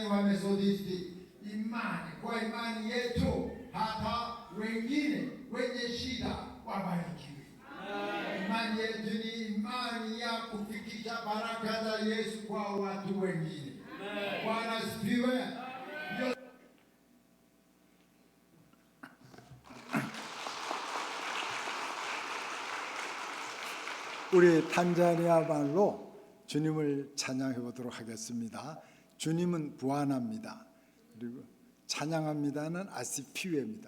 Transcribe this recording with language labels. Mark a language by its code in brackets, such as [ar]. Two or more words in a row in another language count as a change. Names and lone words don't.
[sw] Wamethodisti, imani kwa imani yetu hata wengine wenye shida wabarikiwe. Imani yetu ni imani ya kufikisha baraka za Yesu kwa watu wengine. Bwana asifiwe. [ko] 우리 탄자니아 말로 주님을 찬양해 보도록 하겠습니다. 주님은 부안합니다. 그리고 찬양합니다는 아시피웨입니다.